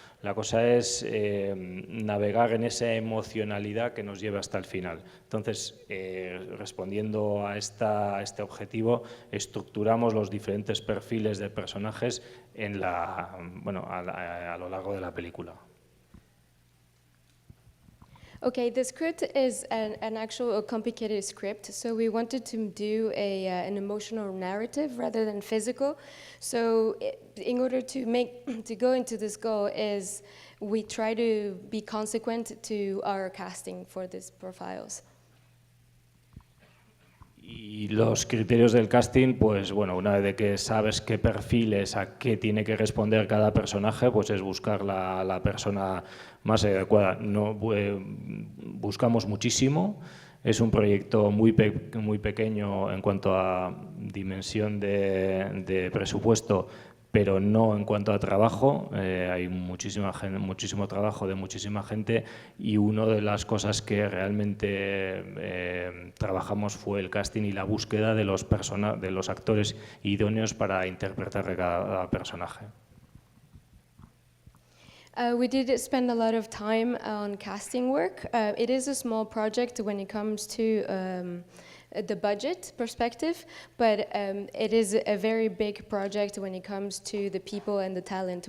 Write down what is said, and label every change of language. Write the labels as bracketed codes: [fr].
[es] La cosa es navegar en esa emocionalidad que nos lleva hasta el final. Entonces, respondiendo a este objetivo, estructuramos los diferentes perfiles de personajes a lo largo de la película. [en] Okay, the script is an actual complicated script, so we wanted to do an emotional narrative rather than physical. So in order to go into this goal is we try to be consequent to our casting for these profiles. [es] Y los criterios del casting, pues bueno, una vez de que sabes qué perfiles, a qué tiene que responder cada personaje, pues es buscar la persona más adecuada. No, buscamos muchísimo, es un proyecto muy pequeño en cuanto a dimensión de presupuesto, pero no en cuanto a trabajo. Hay muchísimo trabajo de muchísima gente y una de las cosas que realmente trabajamos fue el casting y la búsqueda de los actores idóneos para interpretar a cada personaje. [en] We did spend a lot of time on casting work. It is a small project when it comes to the budget perspective, but it is a very big project when it comes to the people and the talent.